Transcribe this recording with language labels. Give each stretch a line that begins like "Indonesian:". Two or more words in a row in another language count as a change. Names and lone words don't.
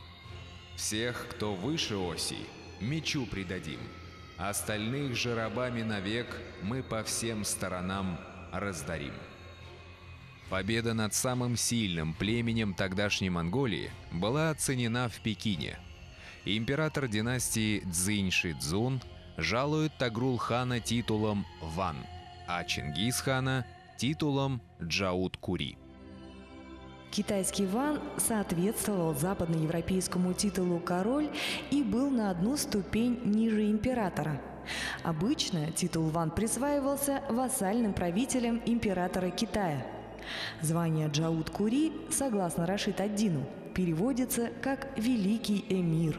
Russian: «Всех, кто выше оси, мечу предадим, остальных же рабами навек мы по всем сторонам раздарим». Победа над самым сильным племенем тогдашней Монголии была оценена в Пекине. Император династии Цзинь-Ши-Цзун жалует Тогрул-хана титулом Ван, а Чингис-хана титулом Джаут-Кури. Китайский Ван соответствовал западноевропейскому титулу король и был на одну ступень ниже императора. Обычно титул Ван присваивался вассальным правителям императора Китая. Звание Джаут-Кури, согласно Рашид ад-Дину, переводится как «великий эмир».